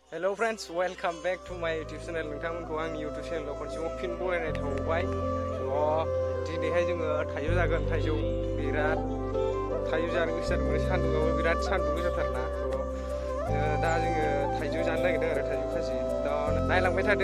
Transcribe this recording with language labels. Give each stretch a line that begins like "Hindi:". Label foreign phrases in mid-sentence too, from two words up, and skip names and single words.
English: Hello friends, welcome back to my YouTube channel.
Bodo: नोंथांमोनखौ आंनि
English: YouTube channel
Bodo: खनसेबाव फिन बरायनाय थाबाय। दिनैहाय जोङो थाइजौ जागोन। थाइजौ बिराद थाइजौ जानो गोसो जादोंमोन। सान्दुंआबो बिराद सान्दुं गोसाथारना। दा जोङो थाइजौ जानो नागिरदों आरो थाइजौ खाजि। दा नायलांबाय थादो।